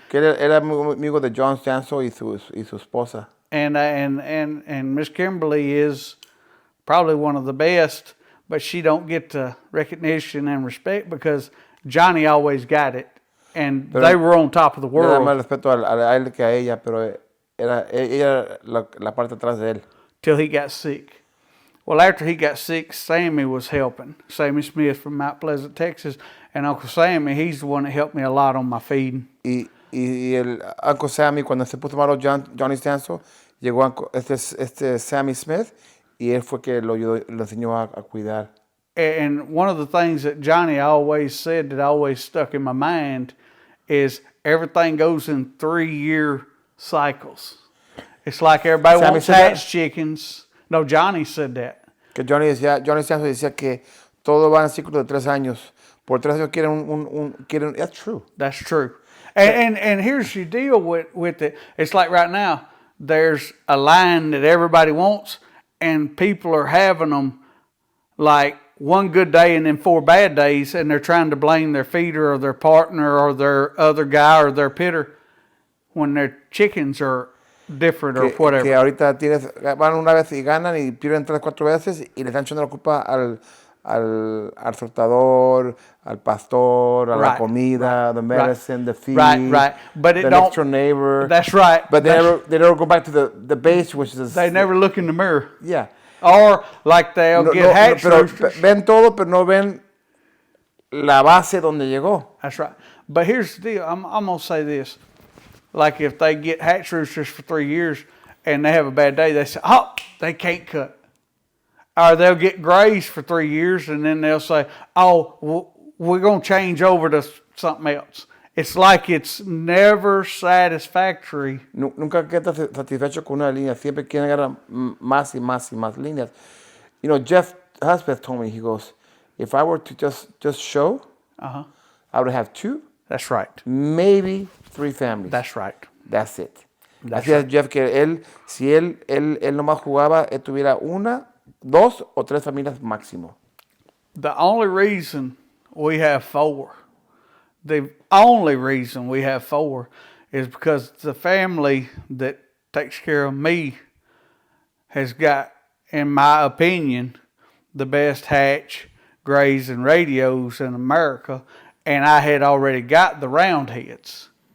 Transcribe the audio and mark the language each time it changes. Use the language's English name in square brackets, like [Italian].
[Spanish] que era amigo de John Stansel y su esposa. [English] And Miss Kimberly is probably one of the best, but she don't get the recognition and respect because Johnny always got it, and they were on top of the world. [Spanish] Yo más respeto a él que a ella, pero ella la parte atrás de él. [English] Till he got sick. Well, after he got sick, Sammy was helping. Sammy Smith from Mount Pleasant, Texas, and Uncle Sammy, he's the one that helped me a lot on my feeding. [Spanish] Y el Uncle Sammy, cuando se puso malo Johnny Stansel, llegó este Sammy Smith y él fue que lo enseñó a cuidar. [English] And one of the things that Johnny always said that always stuck in my mind is everything goes in 3-year cycles. It's like everybody wants hatch chickens. No, Johnny said that. [Spanish] Que Johnny Stansel decía que todo va en ciclo de 3 años. Por 3 años quieren. [English] That's true. That's true. And here's your deal with it. It's like right now, there's a line that everybody wants, and people are having them like 1 good day and then 4 bad days, and they're trying to blame their feeder or their partner or their other guy or their pitter when their chickens are different or whatever. [Spanish] Que ahorita van una vez y ganan y pierden 3 o 4 veces y le están echando la culpa al soltador, al pastor, a la comida, [English] the medicine, the feed, but the next door neighbor. That's right. But they never go back to the base, which is... They never look in the mirror. Yeah. Or like they'll get hatch roosters. [Spanish] Ven todo, pero no ven la base donde llegó. [English] That's right. But here's the deal. I'm going to say this. Like if they get hatch roosters for 3 years and they have a bad day, they say, oh, they can't cut. Or they'll get grays for 3 years and then they'll say, oh, we're going to change over to something else. It's like it's never satisfactory. [Spanish] Nunca queda satisfecho con una línea. Siempre quieren agarrar más y más y más líneas. [English] You know, Jeff Husbeth told me, he goes, if I were to just show, I would have 2. That's right. Maybe 3 families. That's right. That's it. [Spanish] Así es Jeff, que si él nomás jugaba, él tuviera 1, 2 o 3 familias máximo. [English] The only reason we have 4, the only reason we have 4 is because the family that takes care of me has got, in my opinion, the best hatch, grays, and radios in America, and I had already got the round heads.